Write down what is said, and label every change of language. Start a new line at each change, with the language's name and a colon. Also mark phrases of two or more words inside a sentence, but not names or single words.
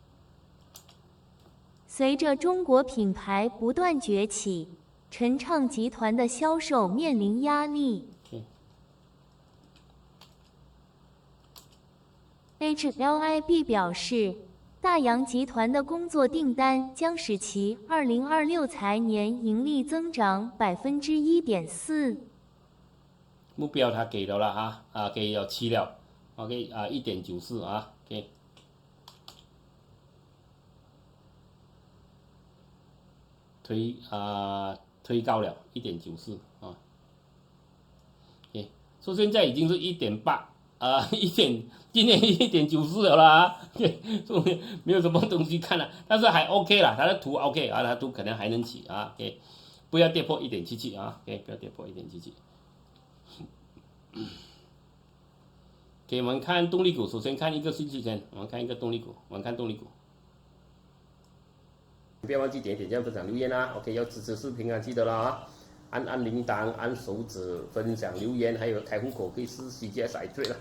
Chinese: 隨着中國品牌不斷崛起，晨暢集團的銷售面臨壓力。HLIB 表示，大洋集團的工作訂單將使其2026財年盈利增長1.4%。目標他給了啦給了7了 ，OK 1.94啊 ，OK。推高了1.94啊，所以現在已經是1.8今年1.94了啦所以沒有什麼東西看了，但是還 OK 了，它的圖 OK 它的圖可能還能起啊 ，OK， 不要跌破1.77啊 ，OK， 不要跌破 1.77。OK，我們看動力股，首先看一個信息先，我們看動力股。不要忘記點讚、分享、留言啊 ！OK， 要支持視頻啊，記得了啊！按鈴鐺、按手指、分享、留言，還有開戶口可以試 CGS iTrade 了。